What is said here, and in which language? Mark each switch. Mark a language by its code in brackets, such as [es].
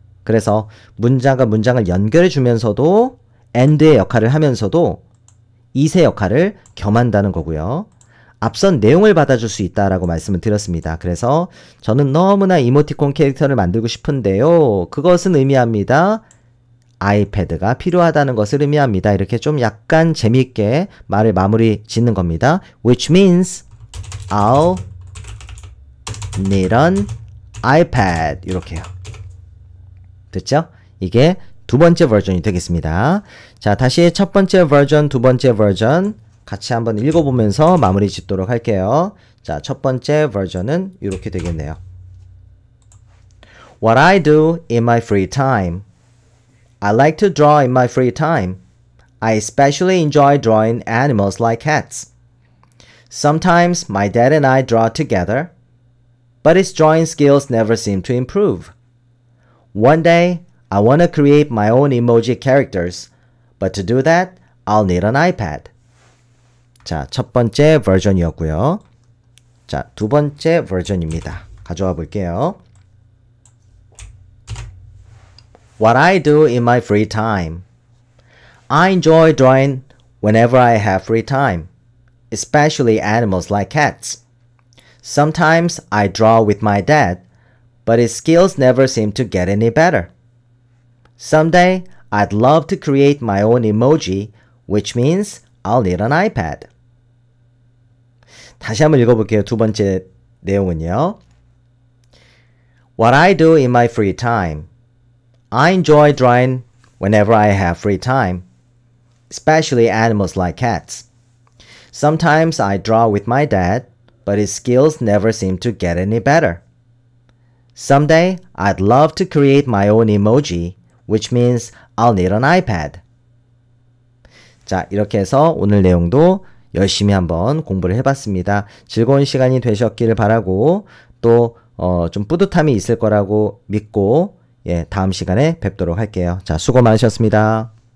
[ko] 그래서 문장과 문장을 연결해 주면서도 and의 역할을 하면서도 it의 역할을 겸한다는 거고요. 앞선 내용을 받아줄 수 있다라고 말씀을 드렸습니다. 그래서 저는 너무나 이모티콘 캐릭터를 만들고 싶은데요. 그것은 의미합니다. 아이패드가 필요하다는 것을 의미합니다. 이렇게 좀 약간 재미있게 말을 마무리 짓는 겁니다. [en] Which means I'll need an iPad [ko] 이렇게요. 됐죠? 이게 두 번째 버전이 되겠습니다. 자, 다시 첫 번째 버전, 두 번째 버전 같이 한번 읽어보면서 마무리 짓도록 할게요. 자, 첫 번째 버전은 이렇게 되겠네요. [en] What I do in my free time. I like to draw in my free time. I especially enjoy drawing animals like cats. Sometimes my dad and I draw together, but his drawing skills never seem to improve. One day, I want to create my own emoji characters, but to do that, I'll need an iPad. [ko] 자, 첫 번째 버전이었고요. 자, 두 번째 버전입니다. 가져와 볼게요. [en] What I do in my free time. I enjoy drawing whenever I have free time, especially animals like cats. Sometimes I draw with my dad, but his skills never seem to get any better. Someday, I'd love to create my own emoji, which means I'll need an iPad. [ko] 다시 한번 읽어볼게요. 두 번째 내용은요. [en] What I do in my free time. I enjoy drawing whenever I have free time, especially animals like cats. Sometimes I draw with my dad, but his skills never seem to get any better. Someday, I'd love to create my own emoji, which means I'll need an iPad. [ko] 자, 이렇게 해서 오늘 내용도 열심히 한번 공부를 해봤습니다. 즐거운 시간이 되셨기를 바라고 또 좀 뿌듯함이 있을 거라고 믿고 예, 다음 시간에 뵙도록 할게요. 자, 수고 많으셨습니다.